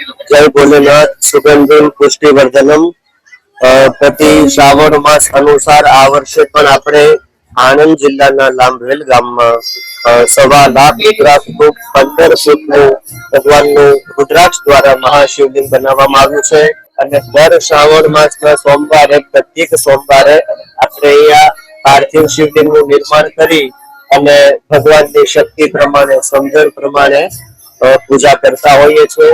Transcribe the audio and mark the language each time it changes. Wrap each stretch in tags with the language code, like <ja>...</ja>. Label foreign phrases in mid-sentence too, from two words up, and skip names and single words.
<sa>जय भोलेनाथ सुगंधिम पुष्टिवर्धनम।</sa> <gu>પ્રતિ શ્રાવણ માસ અનુસાર આ વર્ષે પણ આપણે આણંદ જિલ્લાના લાંભવેલ ગામમાં 1.25 લાખ રુદ્રાક્ષનું 15 ફૂટનું ભગવાનનું રુદ્રાક્ષ દ્વારા મહાશિવલિંગ બનાવવામાં આવ્યું છે અને દર શ્રાવણ માસના સોમવારે પ્રત્યેક સોમવારે આપણે અહીંયા પાર્થિવ શિવલિંગનું નિર્માણ કરી અને ભગવાનની શક્તિ પ્રમાણે સમજણ પ્રમાણે પૂજા કરતા હોઈએ છીએ।</gu>